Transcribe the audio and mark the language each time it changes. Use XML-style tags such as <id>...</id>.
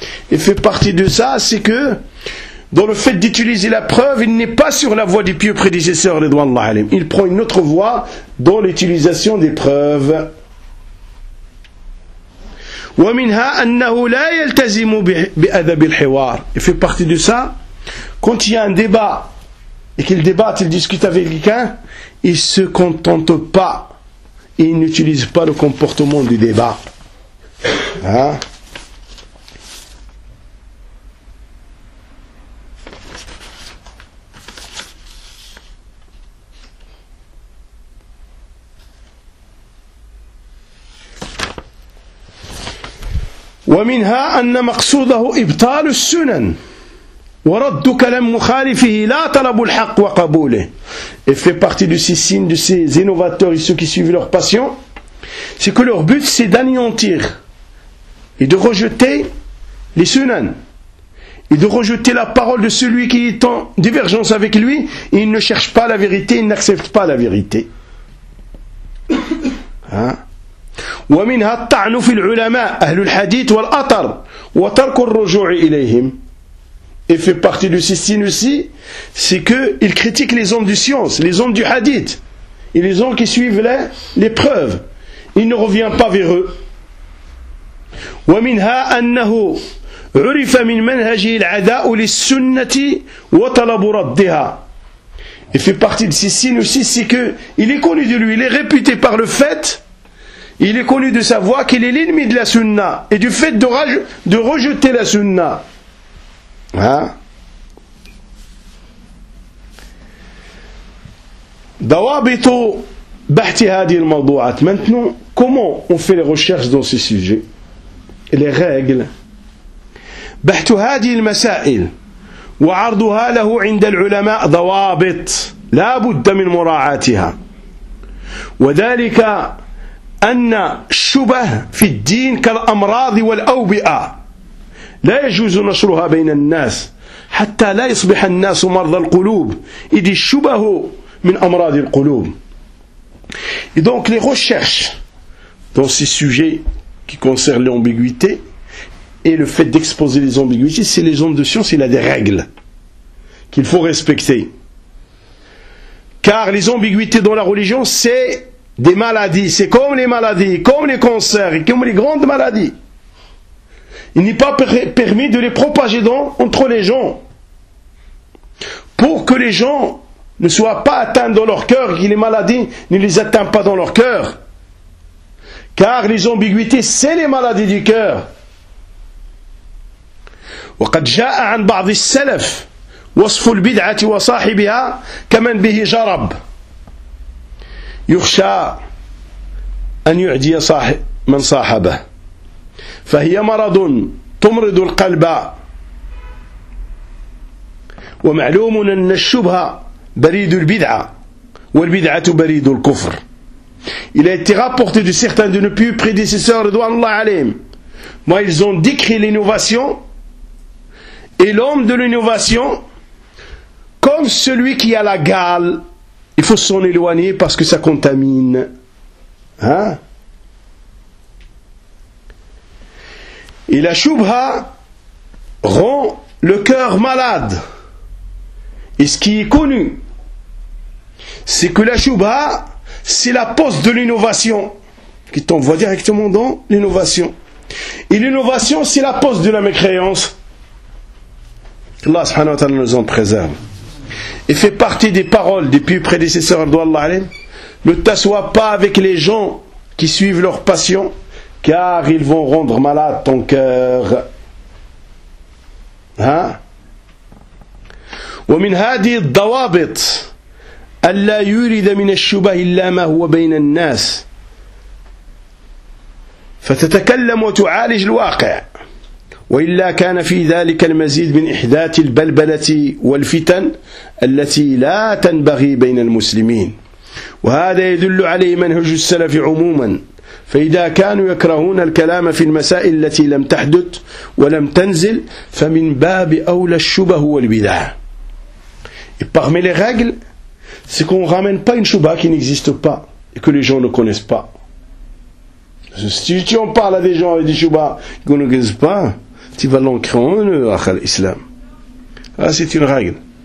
<fr>Et fait partie de ça, c'est que dans le fait d'utiliser la preuve, il n'est pas sur la voie du pieux prédécesseur,</fr> <ar>ridwanallah alayhim.</ar> <fr>Il prend une autre voie dans l'utilisation des preuves.</fr> <ar>ومنها أنه لا يلتزم بأدب الحوار.</ar> <fr>Il fait partie de ça. Quand il y a un débat et qu'il débatte, il discute avec quelqu'un, il se contente pas, il n'utilise pas le comportement du débat.</fr> <ar>ومنها أن مقصوده إبطال السنن ورد كلام مخالفه لا طلب الحق وقبوله.</ar> <fr>Et fait partie de ces signes, de ces innovateurs et ceux qui suivent leur passion, c'est que leur but c'est d'anéantir et de rejeter les sunan et de rejeter la parole de celui qui est en divergence avec lui et il ne cherche pas la vérité, il n'accepte pas la vérité.</fr> <ar>ومنها الطعن في العلماء أهل الحديث والأطر وترك الرجوع إليهم.</ar> <fr>Et fait partie de ces signes aussi, c'est qu'il critique les hommes du science, les hommes du hadith et les hommes qui suivent les preuves. Il ne revient pas vers eux.</fr> <ar>ومنها أنه عرف من منهجه العداء للسنة وطلب ردها.</ar> <fr>Et fait partie de ces signes aussi, c'est qu'il est connu de lui, il est réputé par le fait. Il est connu de sa voix qu'il est l'ennemi de la sunna et du fait de rejeter la sunna.</fr> <ar>دوابط بحث هذه الموضوعات.</ar> <fr>Maintenant, comment on fait les recherches dans ces sujets? Les règles</fr> <ar>بحث هذه المسائل وعرضها له عند العلماء ضوابط لا بد من مراعاتها، وذلك أن الشبه في الدين كالأمراض والأوبئة لا يجوز نشرها بين الناس حتى لا يصبح الناس مرضى القلوب، إذ الشبه من أمراض القلوب.</ar> <fr>Et donc les recherches dans ces sujets qui concernent l'ambiguïté et le fait d'exposer les ambiguïtés, c'est les hommes de science, il a des règles qu'il faut respecter. Car les ambiguïtés dans la religion, c'est des maladies, c'est comme les maladies, comme les cancers, comme les grandes maladies. Il n'est pas permis de les propager entre les gens. Pour que les gens ne soient pas atteints dans leur cœur, que les maladies ne les atteignent pas dans leur cœur. Car les ambiguïtés, c'est les maladies du cœur.</fr> <ar>وقد جاء عن بعض السلف وصف البدعة وصاحبها كمن به جرب يخشى أن يعدي من صاحبه فهي مرض تمرض القلب ومعلوم أن الشبهة بريد البدعة والبدعة بريد الكفر.</ar> <fr>Il a été rapporté de certains de nos plus prédécesseurs,</fr> <ar>radhiyallahu anhum,</ar> <fr>mais ils ont décrit l'innovation et l'homme de l'innovation comme celui qui a la gale. Il faut s'en éloigner parce que ça contamine. Hein? Et la shubha rend le cœur malade. Et ce qui est connu, c'est que la shubha, c'est la pose de l'innovation qui t'envoie directement dans l'innovation. Et l'innovation, c'est la pose de la mécréance. Allah</fr> <ar>subhanahu wa ta'ala</ar> <fr>nous en préserve. Et fait partie des paroles des plus prédécesseurs d'Allah, ne t'assois pas avec les gens qui suivent leur passion, car ils vont rendre malade ton cœur. Hein?</fr> <ar>ومن هذه الضوابط ألا يورد من الشبه إلا ما هو بين الناس فتتكلم وتعالج الواقع وإلا كان في ذلك المزيد من إحداث البلبلة والفتن التي لا تنبغي بين المسلمين وهذا يدل عليه منهج السلف عموما فإذا كانوا يكرهون الكلام في المسائل التي لم تحدث ولم تنزل فمن باب أولى الشبه والبدع.</ar> <fr>Et parmi les règles, c'est qu'on ne ramène pas une shubha qui n'existe pas et que les gens ne connaissent pas. Si on parle à des gens avec des shubhas qu'on ne connaissent pas, tu vas l'ancrer en eux,</fr> <ar>akhal islam.</ar> <fr>Ah, c'est une règle.</fr>